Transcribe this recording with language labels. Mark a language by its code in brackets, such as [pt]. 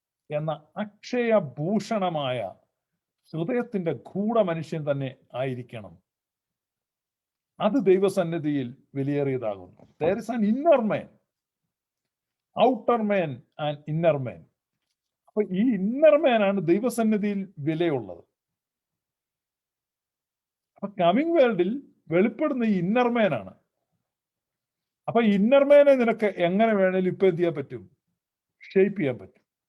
[ml] എന്ന അക്ഷയഭൂഷണമായ ഹൃദയത്തിന്റെ ഗൂഢമനുഷ്യൻ തന്നെ ആയിരിക്കണം. അത് ദൈവസന്നിധിയിൽ വിലയേറിയതാകുന്നു. [en] There is an inner man, outer man and inner man. [ml] അപ്പൊ ഈ ഇന്നർ മാൻ ആണ് ദൈവസന്നിധിയിൽ വിലയുള്ളത്. അപ്പൊ കമ്മിങ് വേൾഡിൽ വെളിപ്പെടുന്ന ഈ ഇന്നർ മാൻ ആണ്. അപ്പൊ ഇന്നർ മാനെ നിനക്ക് എങ്ങനെ വേണേലും ഇപ്പൊ എന്ത് ചെയ്യാൻ പറ്റും? ഷേപ്പ് ചെയ്യാൻ പറ്റും.